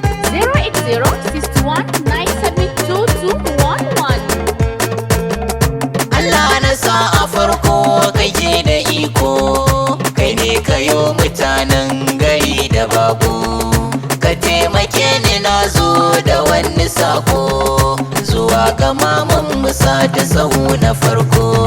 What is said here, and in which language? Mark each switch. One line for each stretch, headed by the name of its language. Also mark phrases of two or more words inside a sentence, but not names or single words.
English: Zero eight zero six one nine seven two two one one.
Hausa: Allah na sa a farko kake da iko, kai ne ka yo mutanen gari da bako. Ka taimake ni na zo da wani sako, zuwa ga maman mu sa ta sahu na farko.